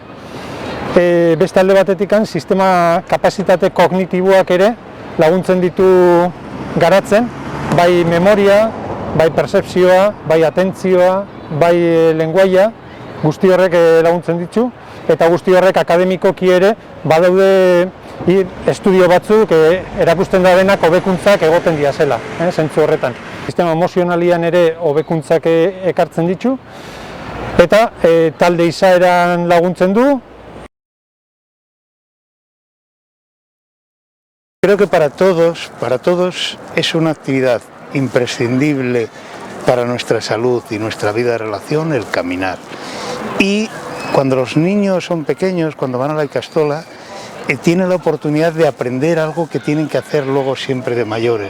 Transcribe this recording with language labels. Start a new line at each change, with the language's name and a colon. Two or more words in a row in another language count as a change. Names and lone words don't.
Basque: Beste alde batetik, sistema kapazitate kognitiboak ere laguntzen ditu garatzen, bai memoria, bai percepzioa, bai atentzioa, bai lenguaia, guzti horrek laguntzen ditu, eta guzti horrek akademikoki ere badaude estudio batzuk erakusten da denak hobekuntzak egoten dira zela, zentzu horretan. Sistema emozionalian ere hobekuntzak ekartzen ditu, eta talde izaeran laguntzen du.
Spanish: Creo que para todos es una actividad imprescindible para nuestra salud y nuestra vida de relación el caminar. Y cuando los niños son pequeños, cuando van a la ikastola, tienen la oportunidad de aprender algo que tienen que hacer luego siempre de mayores.